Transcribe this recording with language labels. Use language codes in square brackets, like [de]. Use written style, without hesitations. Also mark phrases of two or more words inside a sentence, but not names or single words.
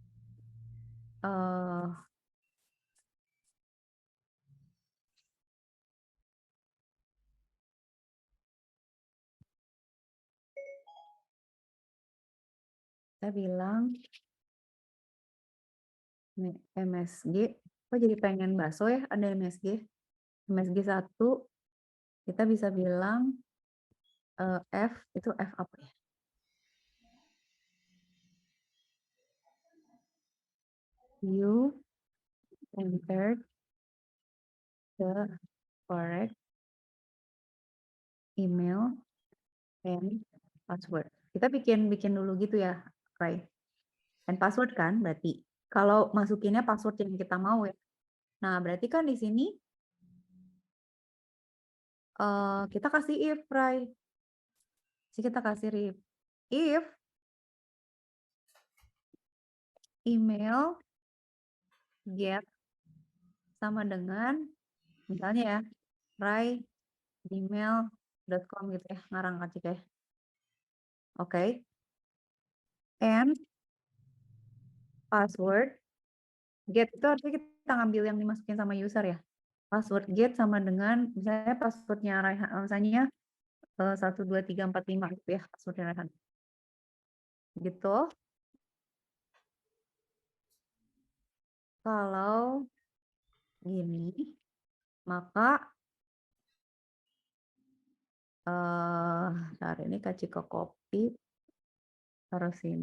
[id] Kita bilang MSG. Kok jadi pengen bakso ya? Ada MSG. MSG 1. Kita bisa bilang F. Itu F apa ya? [en] You entered the correct email and password. [id] Kita bikin dulu gitu ya, Ray. [en] And password [id] kan berarti. Kalau masukinnya password yang kita mau ya. Nah, berarti kan di sini kita kasih if, Ray. Jadi kita kasih if [en] email get [id] sama dengan misalnya ya, rai@gmail.com gitu ya, ngarang Kak Cika ya. Oke. [en] And password get [id] itu artinya kita ngambil yang dimasukin sama user ya. [en] Password get [id] sama dengan misalnya passwordnya Raihan, misalnya 1 2 3 4 5 gitu ya passwordnya Raihan. Gitu. Kalau gini, maka saat ini Kak Cika copy taruh sini.